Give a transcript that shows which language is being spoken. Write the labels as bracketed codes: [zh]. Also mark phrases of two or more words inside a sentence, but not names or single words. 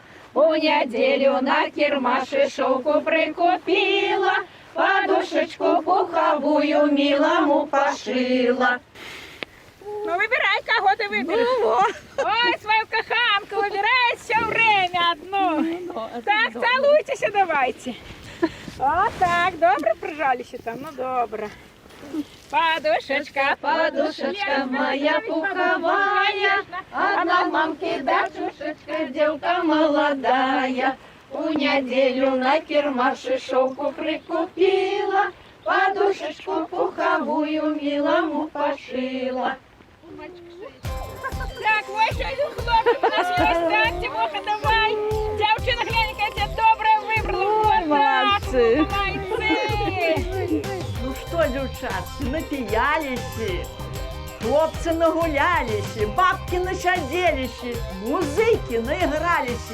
[ru] У неделю на кирмаше шелку прикупила, подушечку пуховую милому пошила. Ну, выбирай, кого ты выберешь. Ой, свою коханку выбирай все время одну. Так, целуйтесь, давайте. Вот так, добре прижались там, ну добре. Подушечка, подушечка моя пуховая, одна мамки дочушечка, девка молодая. У неделю на кирмаше шелку прикупила, подушечку пуховую милому пошила. Так, ой, еще один хлопчик у нас есть. Так, Тимоха, давай. Девчина, глянь-ка, я тебе доброе выбрала. Молодцы. Молодцы. Ну что, девчатки, напиялись, хлопцы нагулялись, бабки начаделись, музыки наигрались.